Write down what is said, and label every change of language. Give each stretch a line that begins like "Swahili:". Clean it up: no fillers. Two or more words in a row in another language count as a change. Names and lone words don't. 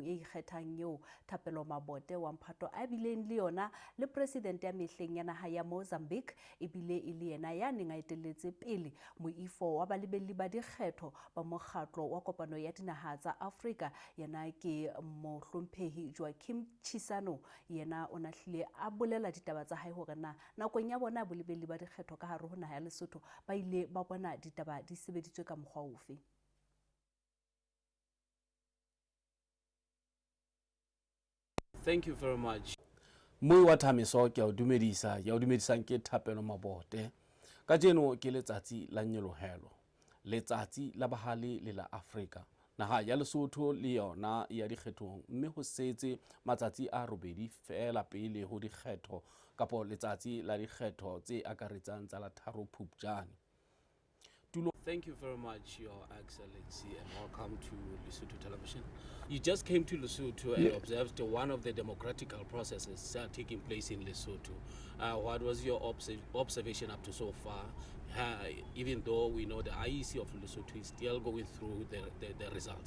Southern Sotho: e ikgethang eo Thapelo Mabote wa Mphato a bileng le yona le president ya mehleng ya naha ya Mozambique ebile e le yena ya neng a etelletse pele moifo wa balebelli ba dikgetho ba mokgatlo wa kopano ya dinaha tsa Afrika yena ke mohlomphehi Joaquim Chisano yena o nahlile a bolela ditaba tsa hae hore nakong ya bona bolebelli ba dikgetho ka hare ho naha ya Lesotho ba ile ba bona ditaba di sebeditswe ka mokgwa ofe.
English: Thank you very much.
Southern Sotho: Mui wa Thamiso ke o dumedisa ke Thapelo Mabote. Ka jeno ke letsatsi la nyelohelo. Letsatsi la bahale le la Afrika. Naha ya Lesotho le yona ya dikgethong mme ho setse matsatsi a robedi fela pele ho dikgetho kapo letsatsi la dikgetho tse akaretsang tsa la 3 Phupjane.
English: Thank you very much, Your Excellency, and welcome to Lesotho Television. You just came to Lesotho and observed one of the democratical processes taking place in Lesotho. What was your observation up to so far? Even though we know the IEC of Lesotho is still going through the results.